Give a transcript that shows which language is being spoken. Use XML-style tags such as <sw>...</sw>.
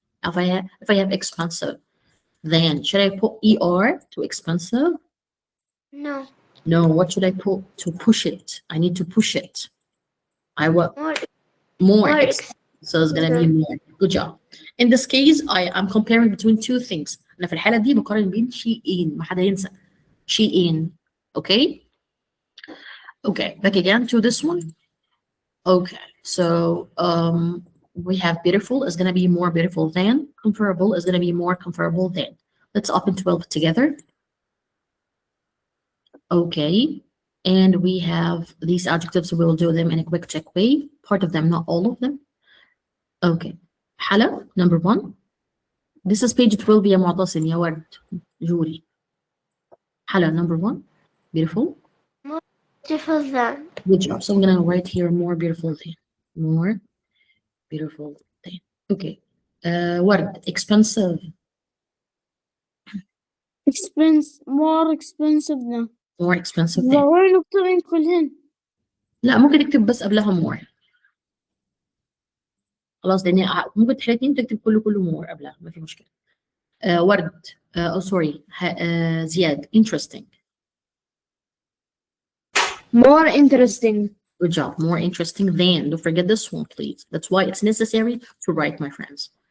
<en>If I have expensive, then should I put er to expensive? No. No. What should I put to push it? I need to push it. I want More. more. So it's gonna be more. Good job. In this case, I'm comparing between two things.</en> <ar>أنا في الحالة دي بقارن بين شيئين. ما حدا ينسى. شيئين. Okay? Okay.</ar> <en>Back again to this one. Okay. So we have beautiful is gonna be more beautiful than. Comparable is gonna be more comparable than. Let's open 12 together. Okay. And we have these adjectives. We will do them in a quick check way. Part of them, not all of them. Okay. حلا number 1. This is page 12 يا معتصم يا ورد جوري. حلا number 1. Beautiful. More beautiful than. Good job. So I'm gonna write here more beautiful than. More beautiful than. Okay. ورد expensive. More expensive than. More expensive than.</en> <ar>وين نكتبين كلهن؟ لا ممكن تكتب بس قبلها more. خلاص لان ممكن تحتاجين تكتب كله more قبلها ما في مشكله.</ar> <en>ورد sorry زياد interesting. More interesting. Good job. More interesting than. Don't forget this one, please. That's why it's necessary to write, my friends.</en>